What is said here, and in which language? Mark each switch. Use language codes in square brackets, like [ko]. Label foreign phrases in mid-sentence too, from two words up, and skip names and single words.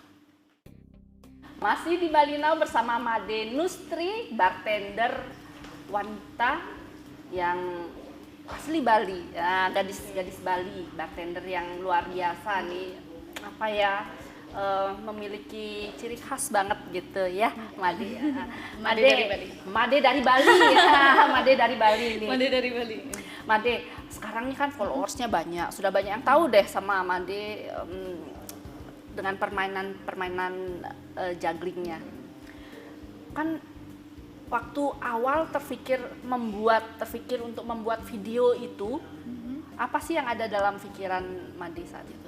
[id] Masih di Bali Now bersama Made Nustri, bartender wanita yang asli Bali, ya, gadis Bali, bartender yang luar biasa nih, memiliki ciri khas banget gitu ya, Made. Made dari Bali. Made dari Bali ya, Made dari Bali nih. Made dari Bali. Made, sekarang nih kan followersnya banyak, sudah banyak yang tahu deh sama Made dengan permainan jugglingnya. Kan waktu awal terpikir untuk membuat video itu, apa sih yang ada dalam pikiran Made saat itu?